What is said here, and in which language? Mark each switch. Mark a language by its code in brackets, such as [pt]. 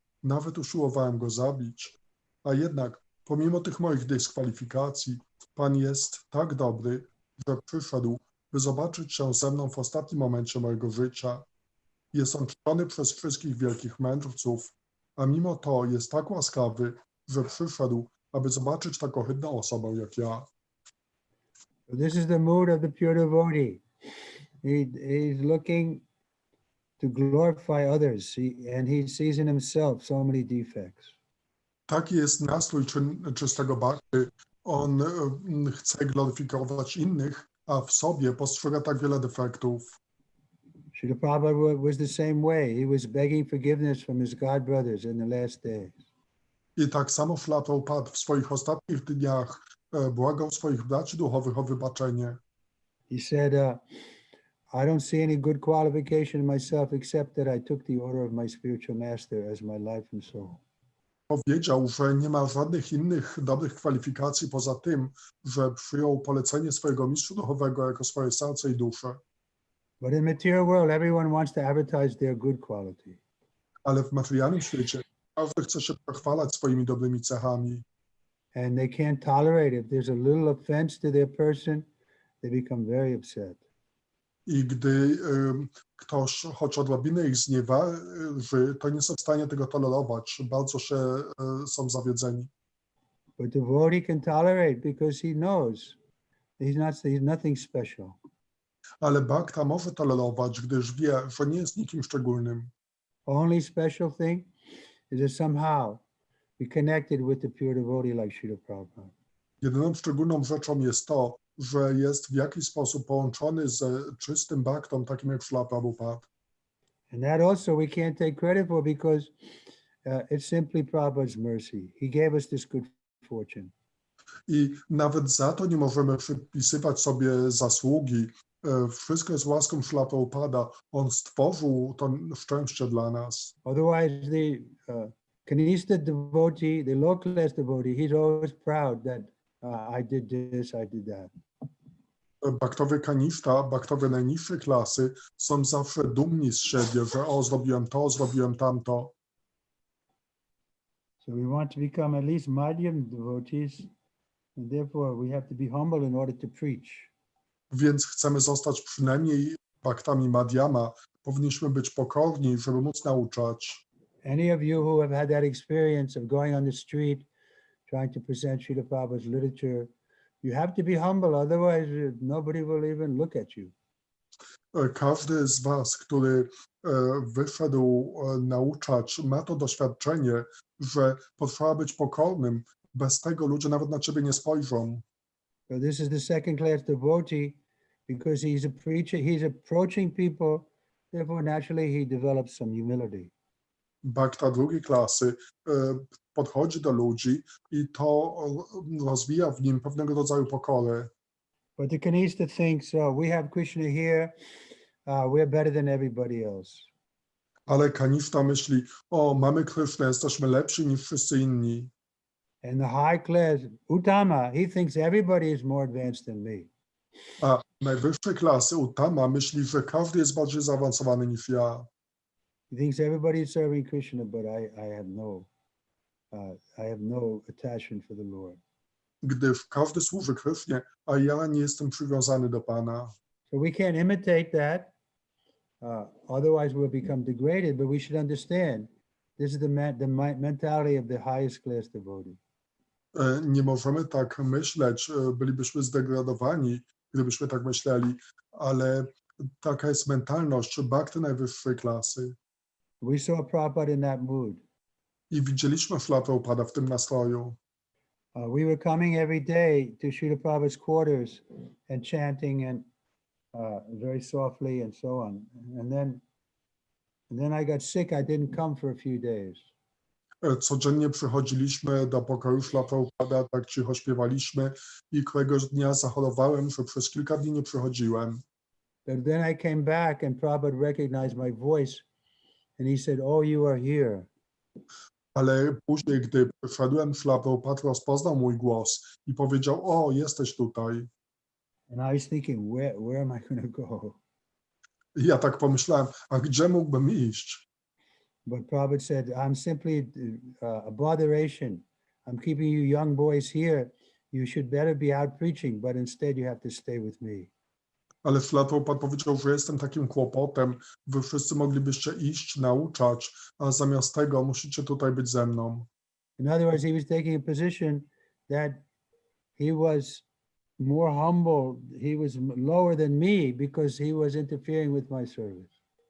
[pl] Nawet usiłowałem go zabić. A jednak, pomimo tych moich dyskwalifikacji, Pan jest tak dobry, że przyszedł, by zobaczyć się ze mną w ostatnim momencie mojego życia. Jest on czczony przez wszystkich wielkich mędrców, a mimo to jest tak łaskawy, że przyszedł, aby zobaczyć tak ohydną osobę jak ja. [en] This is the mood of the pure devotee. He's looking to glorify others, and he sees in himself so many defects. [pl] Taki jest nastrój czystego bhakty. On chce gloryfikować innych, a w sobie postrzega tak wiele defektów. [en] Srila Prabhupada was the same way. He was begging forgiveness from his god brothers in the last days. [pl] I tak samo Śrīla Prabhupada w swoich ostatnich dniach błagał swoich braci duchowych o wybaczenie. [en] He said, I don't see any good qualification in myself except that I took the order of my spiritual master as my life and soul. [pl] Powiedział, że nie ma żadnych innych dobrych kwalifikacji poza tym, że przyjął polecenie swojego mistrza duchowego jako swoje serce i duszę. [en] But in material world, everyone wants to advertise their good quality. [pl] Ale w materialnym świecie każdy chce się pochwalać swoimi dobrymi cechami. [en] And they can't tolerate it. If there's a little offense to their person, they become very upset. [pl] I gdy ktoś choć odrobinę ich znieważy, to nie są w stanie tego tolerować. Bardzo się są zawiedzeni. [en] But the devotee can tolerate because he knows he's nothing special. [pl] Ale bhakta może tolerować, gdyż wie, że nie jest nikim szczególnym. [en] Only special thing is that somehow be connected with the pure devotee like Srila Prabhupada. [pl] Jedyną szczególną rzeczą jest to, że jest w jakiś sposób połączony z czystym bhaktą, takim jak Śrīla Prabhupada. [en] And that also we can't take credit for because it's simply Prabhupada's mercy. He gave us this good fortune. [pl] I nawet za to nie możemy przypisywać sobie zasługi. Wszystko jest łaską Śrīla Prabhupada. On stworzył to szczęście dla nas. [en] Otherwise, the Kanista devotee, the low class devotee, he's always proud that I did this, I did that. [pl] Bhaktowie kanishta, bhaktowie najniższej klasy są zawsze dumni z siebie, że zrobiłem to, zrobiłem tamto. [en] So we want to become at least Madhyam devotees, and therefore we have to be humble in order to preach. [pl] Więc chcemy zostać przynajmniej bhaktami madhyama. Powinniśmy być pokorni, żeby móc nauczać. [en] Any of you who have had that experience of going on the street, trying to present Srila Prabhupada's literature, you have to be humble, otherwise nobody will even look at you. [pl] Każdy z was, który wyszedł nauczać, ma to doświadczenie, że potrzeba być pokornym. Bez tego ludzie nawet na ciebie nie spojrzą. [en] So this is the second class devotee because he's a preacher, he's approaching people, therefore naturally he develops some humility. [pl] Bhakta drugiej klasy podchodzi do ludzi i to rozwija w nim pewnego rodzaju pokorę. [en] But the Kanista thinks, oh, we have Krishna here, we're better than everybody else. [pl] Ale Kanishta myśli, o, mamy Krishnę, jesteśmy lepsi niż wszyscy inni. [en] And the high class, Uttama, he thinks everybody is more advanced than me. [pl] A najwyższej klasy Uttama myśli, że każdy jest bardziej zaawansowany niż ja. [en] He thinks everybody is serving Krishna, but I have no attachment for the Lord. [pl] Gdyż każdy służy Krishnie, a ja nie jestem przywiązany do Pana. [en] So we can't imitate that, otherwise we'll become degraded, but we should understand this is the mentality of the highest class devotee. [pl] Nie możemy tak myśleć, bylibyśmy zdegradowani, gdybyśmy tak myśleli, ale taka jest mentalność bhakty najwyższej klasy. [en] We saw Prabhupada in that mood. [pl] I widzieliśmy Śrīla Prabhupada w tym nastroju. [en] We were coming every day to Srila Prabhupada's quarters and chanting and very softly and so on. And then I got sick. I didn't come for a few days. [pl] Codziennie przychodziliśmy do pokoju Śrīla Prabhupada, tak cicho śpiewaliśmy i któregoś dnia zachorowałem, że przez kilka dni nie przychodziłem. [en] But then I came back and Prabhupada recognized my voice and he said, oh, you are here. [pl] Ale później, gdy przyszedłem, Śrīla Prabhupada rozpoznał mój głos i powiedział, o, jesteś tutaj. [en] And I was thinking, where am I going to go? [pl] I ja tak pomyślałem, a gdzie mógłbym iść? [en] But Prabhupada said, I'm simply a botheration. I'm keeping you young boys here. You should better be out preaching, but instead you have to stay with me. [pl] Ale Śrīla Prabhupada powiedział, że jestem takim kłopotem, wy wszyscy moglibyście iść, nauczać, a zamiast tego musicie tutaj być ze mną. [en] In other words, he was taking a position that he was more humble. He was lower than me because he was interfering with my service.